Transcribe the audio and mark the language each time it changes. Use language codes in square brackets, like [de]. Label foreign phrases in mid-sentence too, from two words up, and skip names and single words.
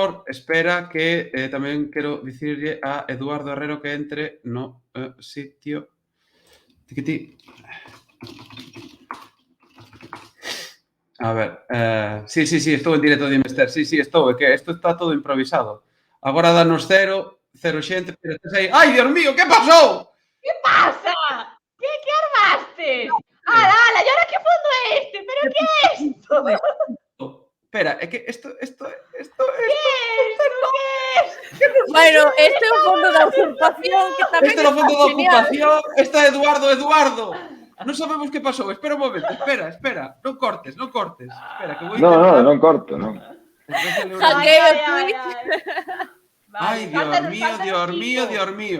[gl] Espera que tamén quero dicirlle a Eduardo Herrero que entre no sitio. Tiquití. A ver, sí, sí, sí, estou en directo de Invester. Sí, sí, estou, é que isto está todo improvisado. Agora danos cero xente, pero estás aí. Ai, Dios mío, que pasou? [es] ¿Qué pasa? ¿Qué armaste? ¡Hala, hala! ¿Y ahora qué fondo es este? ¿Pero qué es esto? [gl] Espera, é que isto... ¿Qué es esto? ¿Qué es? [es] Bueno, [gl] este é o fondo da usurpación que tamén Este é o fondo da [es] genial. [gl] ocupación. Está Eduardo. Non sabemos que pasou. Espera un momento, espera. Non cortes. Espera, que vou intentar... Non corto, non. [es] Hackeo Twitch. [gl] Ai, Dios mío.